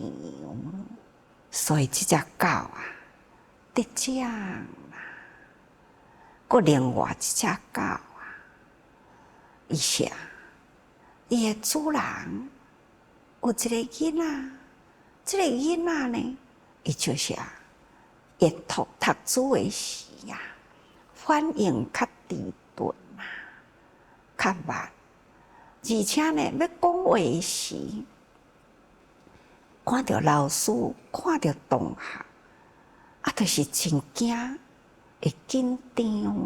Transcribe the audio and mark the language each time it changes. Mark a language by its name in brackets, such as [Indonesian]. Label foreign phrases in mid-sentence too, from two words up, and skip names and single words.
[Min Nan Chinese] 所以这只狗得奖啦。搁另外一只狗伊是伊的主人有一个囡仔，这个囡仔呢，伊就是会读书的时反应较迟钝较慢，而且呢，要讲话时，看到老师，看到同学，就是真惊，会紧张